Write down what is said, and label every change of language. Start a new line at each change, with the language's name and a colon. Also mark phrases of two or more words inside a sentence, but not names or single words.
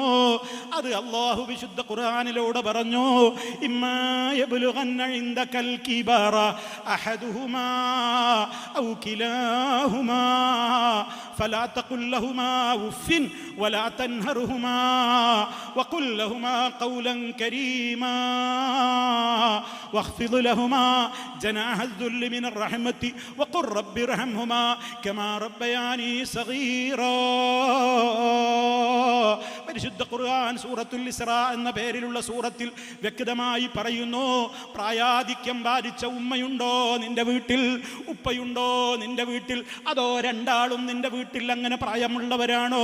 Malayalam: അത് അല്ലാഹു വിശുദ്ധ ഖുർആനിലൂടെ പറഞ്ഞു,
Arabic: إما يبلغن عندك الكبر أحدهما أو كلاهما فلا تقل لهما أف ولا تنهرهما وقل لهما قولا كريما واخفض لهما جناح الذل من الرحمة وقل رب ارحمهما كما ربياني صغيرا.
Malayalam: പരിശുദ്ധ ഖുർആൻ സൂറത്തുൽ ഇസ്രാ എന്ന പേരിലുള്ള സൂറത്തിൽ വ്യക്തമായി പറയുന്നു, പ്രായാധിക്യം ബാധിച്ച ഉമ്മയുണ്ടോ നിന്റെ വീട്ടിൽ? ഉപ്പയുണ്ടോ നിന്റെ വീട്ടിൽ? അതോ രണ്ടാളും നിന്റെ വീട്ടിൽ അങ്ങനെ പ്രായമുള്ളവരാണോ?